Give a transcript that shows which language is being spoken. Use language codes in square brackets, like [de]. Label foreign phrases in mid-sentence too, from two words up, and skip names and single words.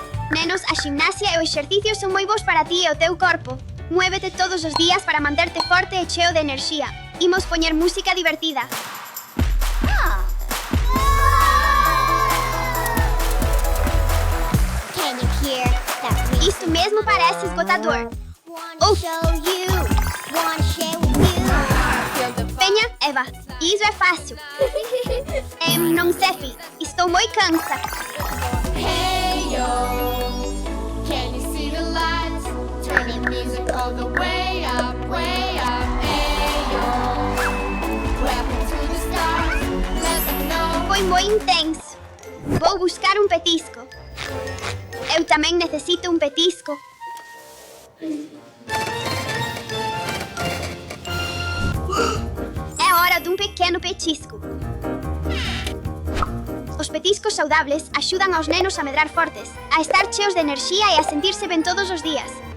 [gl] Nenos, a gimnasia e o exercicio son moi bons para ti e o teu corpo. Muévete todos os días para manterte forte e cheo de enerxía. Imos poñer música divertida. [en] Can you hear that ring? [gl] Isto mesmo parece esgotador. [en] Wanna show you, wanna share with you. [gl] Veña, Eva, iso é fácil. Non sei, estou moi cansa. [en] Hey yo, can you see the lights? Turning music all the way up, way up. Hey yo, clapping to the stars, let them know. [gl] Foi moi intenso. Vou buscar un petisco. Eu tamén necesito un petisco. É hora dun pequeno petisco. Os petiscos saudables axudan aos nenos a medrar fortes, a estar cheos de enerxía e a sentirse ben todos os días.